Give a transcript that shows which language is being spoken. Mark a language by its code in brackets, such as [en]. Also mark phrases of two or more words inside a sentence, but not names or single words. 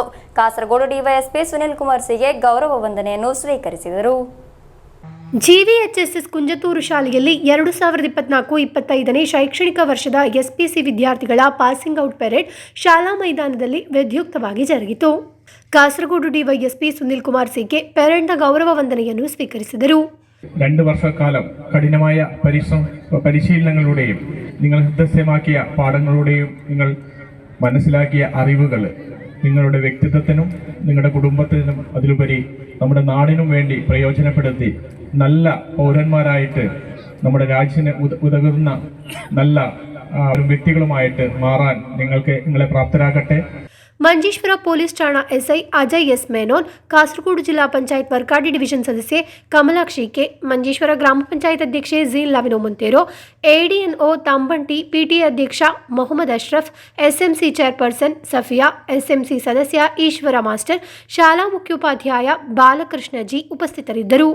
[kn] ಕಾಸರಗೋಡು ಡಿವೈಎಸ್ಪಿ ಸುನಿಲ್ ಕುಮಾರ್ ಸಿಗೆ ಗೌರವ ವಂದನೆಯನ್ನು ಸ್ವೀಕರಿಸಿದರು. ಜಿವಿಎಚ್ಎಸ್ಎಸ್ ಕುಂಜತೂರು ಶಾಲೆಯಲ್ಲಿ 2024-25ನೇ ಶೈಕ್ಷಣಿಕ ವರ್ಷದ ಎಸ್ಪಿಸಿ ವಿದ್ಯಾರ್ಥಿಗಳ ಪಾಸಿಂಗ್ ಔಟ್ ಪರೇಡ್ ಶಾಲಾ ಮೈದಾನದಲ್ಲಿ ವಿದ್ಯುಕ್ತವಾಗಿ ಜರುಗಿತು. ಕಾಸರಗೋಡು ಡಿವೈಎಸ್ಪಿ ಸುನಿಲ್ കുമാർ സിಗೆ ಪರೇಡ್ನ ಗೌರವ ವಂದನೆಯನ್ನು ಸ್ವೀಕರಿಸಿದರು. [ml] 2 വർഷക്കാലം കഠിനമായ പരിശീലനങ്ങളുടെയും നിങ്ങൾ ഹൃദയമാക്കിയ പാഠങ്ങളുടെയും നിങ്ങൾ മനസ്സിലാക്കിയ അറിവുകൾ നിങ്ങളുടെ വ്യക്തിത്വത്തിനും നിങ്ങളുടെ കുടുംബത്തിനും അതിലുപരി നമ്മുടെ നാടിനും വേണ്ടി പ്രയോജനപ്പെടുത്തി നല്ല പൗരന്മാരായിട്ട് നമ്മുടെ രാജ്യത്തിന് ഉതകുന്ന നല്ല വ്യക്തികളുമായിട്ട് മാറാൻ നിങ്ങളെ പ്രാപ്തരാകട്ടെ. [kn] ಮಂಜೇಶ್ವರ ಪೊಲೀಸ್ ಠಾಣಾ ಎಸ್ಐ ಅಜಯ್ ಎಸ್ ಮೇನೋನ್, ಕಾಸರಗೋಡು ಜಿಲ್ಲಾ ಪಂಚಾಯತ್ ವರ್ಕಾಡಿ ಡಿವಿಷನ್ ಸದಸ್ಯೆ ಕಮಲಾಕ್ಷಿ ಕೆ, ಮಂಜೇಶ್ವರ ಗ್ರಾಮ ಪಂಚಾಯತ್ ಅಧ್ಯಕ್ಷೆ ಝೀನ್ ಲವಿನೋ ಮುಂತೇರೋ, ಎಡಿಎನ್ಒ ತಂಬಂಟಿ, ಪಿಟಿಎ ಅಧ್ಯಕ್ಷ ಮೊಹಮ್ಮದ್ ಅಶ್ರಫ್, ಎಸ್ಎಂಸಿ ಚೇರ್ಪರ್ಸನ್ ಸಫಿಯಾ, ಎಸ್ಎಂಸಿ ಸದಸ್ಯ ಈಶ್ವರ ಮಾಸ್ಟರ್, ಶಾಲಾ ಮುಖ್ಯೋಪಾಧ್ಯಾಯ ಬಾಲಕೃಷ್ಣ ಜಿ ಉಪಸ್ಥಿತರಿದ್ದರು.